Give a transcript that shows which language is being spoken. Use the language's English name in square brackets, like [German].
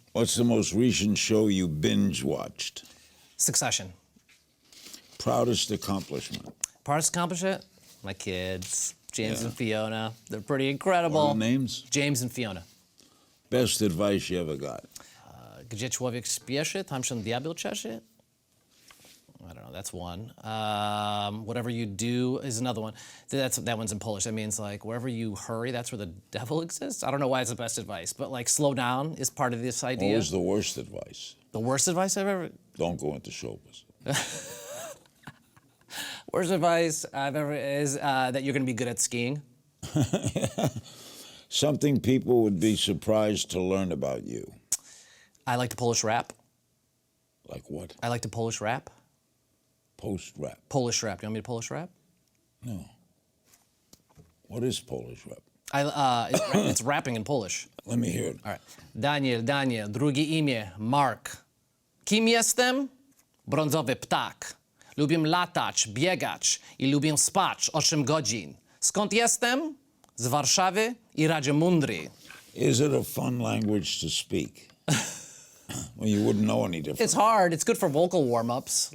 [English] What's the most recent show you binge watched? Succession. Proudest accomplishment? Proudest accomplishment? My kids, James and Fiona. They're pretty incredible. What are the names? James and Fiona. Best advice you ever got? [Polish] Gdzie człowiek spieszy, tam się diabeł czeszy. [English] I don't know, that's one. Whatever you do is another one. That one's in Polish. That means like wherever you hurry, that's where the devil exists. I don't know why it's the best advice, but like slow down is part of this idea. What was the worst advice? The worst advice I've ever... Don't go into show business. Worst advice I've ever is that you're going to be good at skiing. Something people would be surprised to learn about you. I like to Polish rap. Like what? I like to Polish rap. Post-rap? Polish rap. Do you want me to Polish rap? No. What is Polish rap? It's rapping in Polish. Let me hear it. All right. [Polish] Daniel, drugie imię, Mark. Kim jestem? Brązowy ptak. Lubię latać, biegać i lubię spać 8 godzin. Skąd jestem? Z Warszawy i Rajamundry. [English] Is it a fun language to speak? Well, you wouldn't know any different. It's hard. It's good for vocal warm-ups.